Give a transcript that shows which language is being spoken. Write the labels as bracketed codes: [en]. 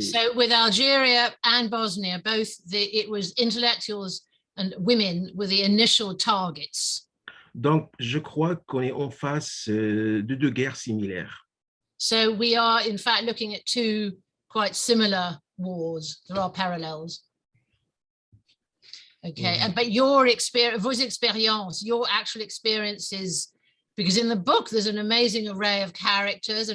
[en] So with Algeria and Bosnia, it was intellectuals and women were the initial targets. [fr] Donc, je crois qu'on est en face de deux guerres similaires. [en] So we are, in fact, looking at two quite similar wars. There are parallels. Okay, but your experience, your actual experiences, because in the book, there's an amazing array of characters.